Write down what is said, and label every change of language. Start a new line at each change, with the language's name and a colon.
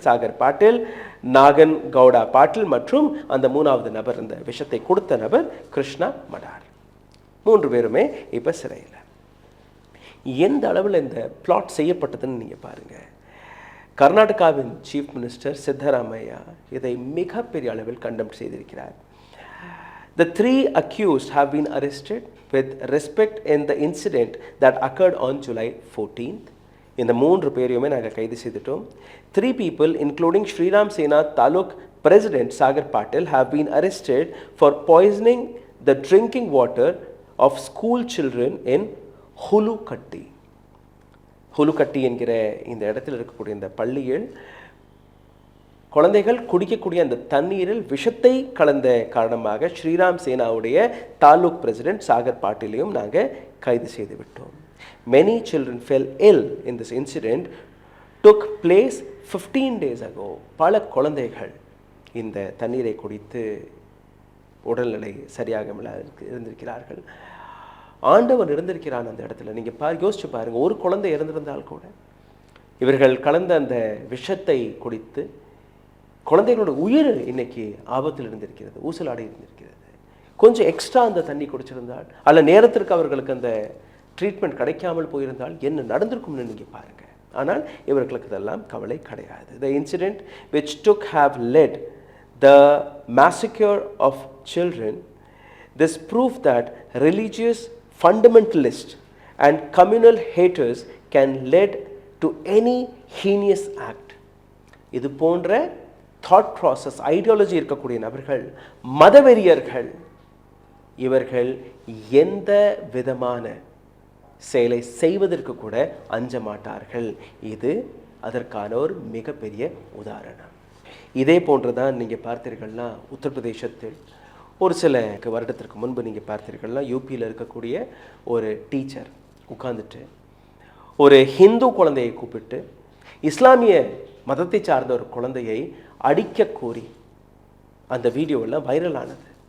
Tamil: சாகர் பாட்டில், நாகன் கவுடா பாட்டில் மற்றும் அந்த 3வது நபர், இந்த விஷத்தை கொடுத்த நபர் கிருஷ்ணா மடார். 3 பேருமே இப்போ சிறையில். எந்த அளவில் இந்த பிளாட் செய்யப்பட்டதுன்னு நீங்கள் பாருங்கள். கர்நாடகாவின் சீஃப் மினிஸ்டர் சித்தராமையா இதை மிகப்பெரிய அளவில் கண்டம் செய்திருக்கிறார்.
English: The 3 accused have been arrested with respect in the incident that occurred on July 14th.
Tamil: இந்த 3 பேரையுமே நாங்கள் கைது செய்துட்டோம்.
English: 3 people including Sriram Sena Taluk President Sagar Patil have been arrested for poisoning the drinking water of school children in Hulukatti.
Tamil: ஹுலுக்கட்டி என்கிற இந்த இடத்தில் இருக்கக்கூடிய இந்த பள்ளியில் குழந்தைகள் குடிக்கக்கூடிய அந்த தண்ணீரில் விஷத்தை கலந்த காரணமாக ஸ்ரீராம் சேனாவுடைய தாலுக் பிரசிடென்ட் சாகர் பாட்டிலையும் நாங்கள் கைது செய்து விட்டோம்.
English: Many children fell ill in this incident took place 15 days ago.
Tamil: பல குழந்தைகள் இந்த தண்ணீரை குடித்து உடல்நிலை சரியாக இருந்திருக்கிறார்கள். ஆண்டவன் இருந்திருக்கிறான் அந்த இடத்துல. நீங்கள் யோசிச்சு பாருங்க, ஒரு குழந்தை இறந்திருந்தால் கூட இவர்கள் கலந்த அந்த விஷத்தை குடித்து குழந்தைகளோட உயிர் இன்னைக்கு ஆபத்தில் இருந்திருக்கிறது, ஊசலாடி இருந்திருக்கிறது. கொஞ்சம் எக்ஸ்ட்ரா அந்த தண்ணி குடிச்சிருந்தால், அல்ல நேரத்திற்கு அவர்களுக்கு அந்த ட்ரீட்மெண்ட் கிடைக்காமல் போயிருந்தால் என்ன நடந்திருக்கும்னு நீங்கள் பாருங்க. ஆனால் இவர்களுக்கு இதெல்லாம் கவலை கிடையாது.
English: The incident which have led the massacre of children, this proof that religious fundamentalists and communal haters can lead to any heinous act.
Tamil: இது போன்ற
English: thought process, ideology
Tamil: இருக்கக்கூடிய நபர்கள், மதவெறியர்கள், இவர்கள் எந்த விதமான செயலை செய்வதற்கு கூட அஞ்ச மாட்டார்கள். இது அதற்கான ஒரு மிகப்பெரிய உதாரணம். இதே போன்றுதான் நீங்கள் பார்த்தீர்கள்னா உத்தரப்பிரதேசத்தில் ஒரு சில வருடத்திற்கு முன்பு நீங்கள் பார்த்தீர்கள்னா யூபியில் இருக்கக்கூடிய ஒரு டீச்சர் உட்கார்ந்துட்டு ஒரு ஹிந்து குழந்தையை கூப்பிட்டு இஸ்லாமிய மதத்தை சார்ந்த ஒரு குழந்தையை அடிக்க கோரி அந்த வீடியோவில் வைரல் ஆனது.